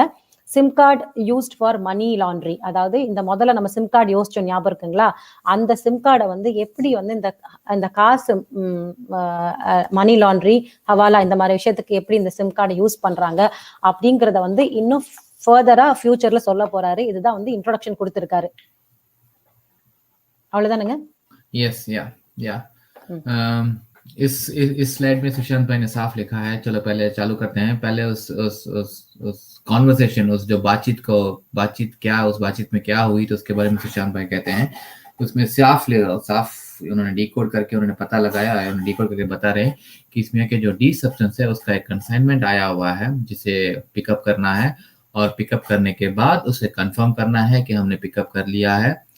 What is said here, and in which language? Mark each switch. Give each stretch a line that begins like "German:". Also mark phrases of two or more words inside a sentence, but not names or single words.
English: SIM card used for money laundry,
Tamil: அதாவது இந்த முதல்ல நம்ம
English: SIM card
Tamil: யோசிச்சோம் ஞாபகம் இருக்குங்களா, அந்த
English: SIM card
Tamil: வந்து எப்படி வந்து இந்த காசு
English: money laundry,
Tamil: ஹவாலா, இந்த மாதிரி விஷயத்துக்கு எப்படி இந்த
English: SIM card
Tamil: யூஸ் பண்றாங்க அப்படிங்கறத வந்து இன்னும் ஃபர்தரா ஃபியூச்சர்ல சொல்ல போறாரு. இதுதான் வந்து இன்ட்ரோடக்ஷன் கொடுத்திருக்காரு. அவ்வளவுதானுங்க.
Hindi: यस या इस स्लाइड में सुशांत भाई ने साफ लिखा है। चलो पहले चालू करते हैं। पहले उस कॉन्वर्सेशन, उस जो बातचीत में क्या हुई, तो उसके बारे में सुशांत भाई कहते हैं। उसमें साफ उन्होंने डिकोड करके उन्होंने पता लगाया है, उन्होंने डिकोड करके बता रहे हैं कि इसमें के जो डी सब्सटेंस है उसका एक कंसाइनमेंट आया हुआ है जिसे पिकअप करना है, और पिकअप करने के बाद उसे कंफर्म करना है कि हमने पिकअप कर लिया है।